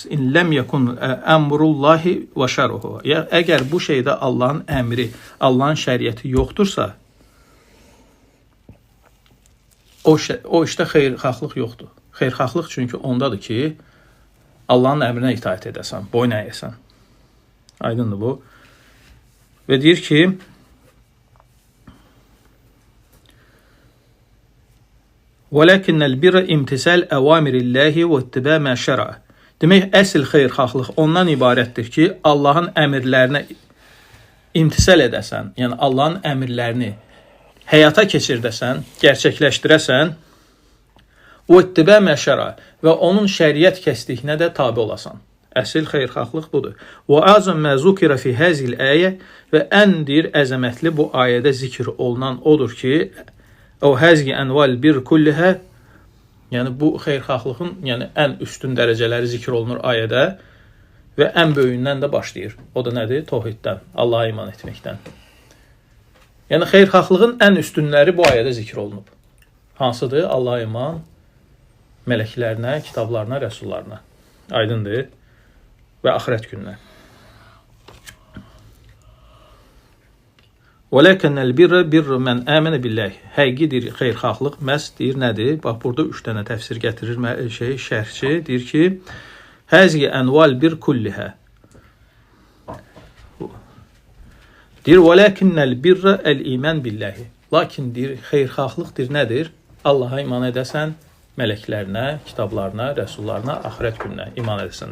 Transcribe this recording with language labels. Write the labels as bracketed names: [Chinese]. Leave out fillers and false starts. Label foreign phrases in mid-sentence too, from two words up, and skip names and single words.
[Arabic] إن لم يكن أمر الله وشرعه. [Azerbaijani] Əgər bu şeydə Allahın əmri, Allahın şəriəti yoxdursa, o işdə xeyrxahlıq yoxdur. Xeyrxahlıq çünki ondadır ki, Allahın əmrinə itaət edəsən, boyun əyəsən. Aydındır bu. Və deyir ki, [Arabic] وَلَكِنَّ الْبِرَّ اِمْتِسَالِ أَوَامِرِ اللّٰهِ وَاتِّبَا مَا شَرَعَ. [Azerbaijani] Demək, əsl xeyrxahlıq ondan ibarətdir ki, Allahın əmirlərinə imtisal edəsən, yəni Allahın əmirlərini həyata keçirdəsən, gerçəkləşdirəsən, [Arabic] وَاتِّبَا مَا شَرَعَ [Azerbaijani] və onun şəriət kəsdiyinə də tabi olasan. Əsl xeyrxahlıq budur. [Arabic] وَأَعْظَمْ مَا ذُكِرَ فِي هَذِهِ الْآيَةِ [Azerbaijani] və ən deyir, əzəmətli bu ayədə zikr olunan odur ki, o [Arabic] هذه أنواع البر كلها, [Azerbaijani] yəni bu xeyrxahlığın yəni ən üstün dərəcələri zikr olunur ayədə və ən böyüyündən də başlayır. O da nədir? Tohiddən, Allaha iman etməkdən. Yəni xeyrxahlığın ən üstünləri bu ayədə zikr olunub. Hansıdır? Allaha iman, mələklərinə, kitablarına, rəsullarına. Aydındır. Və axirət gününə. [Arabic] وَلَكَنَّ الْبِرَّ بِرُّ مَنْ آمَنَ بِاللّٰهِ. [Azerbaijani] Həqiqidir xeyrxahlıq məhz deyir nədir? Bax burada 3 dənə təfsir gətirir şərhçi. Deyir ki, [Arabic] هذه أنواع البر كلها. [Azerbaijani] Deyir, [Arabic] ولكن البر الإيمان بالله. [Azerbaijani] Lakin deyir, xeyirxahlıqdır nədir? Allaha iman edəsən, mələklərinə, kitablarına, rəsullarına, axirət gününə iman edəsən.